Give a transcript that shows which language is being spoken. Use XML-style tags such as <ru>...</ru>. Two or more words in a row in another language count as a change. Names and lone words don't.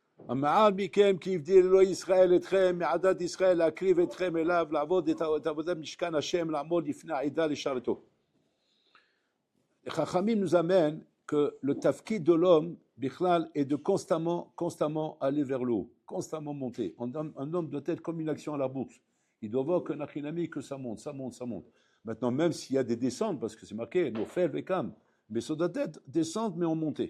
<he>המעל מכם כי הבדיל אלוהי ישראל אתכם מעדת ישראל להקריב אתכם אליו לעבוד את עבודת משכן השם לעמוד לפני העדה לשרתו.</he> <fr>Les Chachamim nous amènent que le tafkid de l'homme, Bichlal, est de constamment aller vers le haut, constamment monter. Un homme doit être comme une action à la bourse. Il doit voir qu'un achinami, que ça monte, ça monte, ça monte. Maintenant, même s'il y a des descentes, parce que c'est marqué,</fr> <he>נופל, וקם,</he> <fr>mais ça doit être descente, mais en montée.</fr>